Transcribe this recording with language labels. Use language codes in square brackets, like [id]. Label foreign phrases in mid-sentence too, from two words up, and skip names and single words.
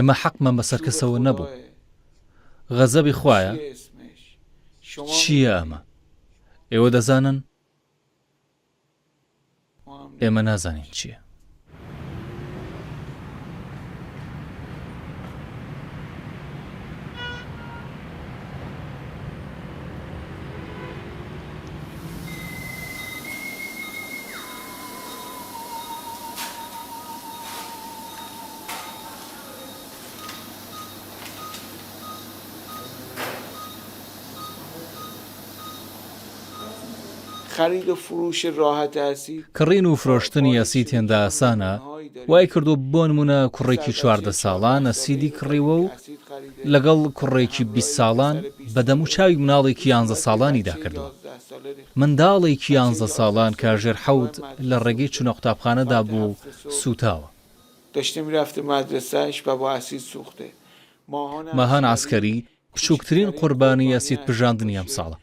[ckb] ئێمە حەقمان بەسەر کەسەوە نەبوو. غەزەبی خوایە؟ چییە ئەمە؟ ئێوە دەزانن؟ ئێمە نازانین چییە. [fa] خرید و فروش راحت اسید [ckb] کڕین و فرۆشتنی ئەسید هێندە ئاسانە، وای کردو بۆ نمونە کوڕێکی 14 ساڵان ئەسیدی کڕیوە و لەگەڵ کوڕێکی 20 ساڵان بەدەم و چاوی مناڵێکی 11 ساڵانیدا کردووە. منداڵێکی 11 ساڵان کاژێر حەوت لە ڕێگەی چوونە قوتابخانەدا بوو سوتاوە. [fa] داشته میرفته مدرسهش و با اسید سوخته. [ckb] ماهان عسکەری بچووکترین قوربانی ئەسید پژاندنی ئەم ساڵە.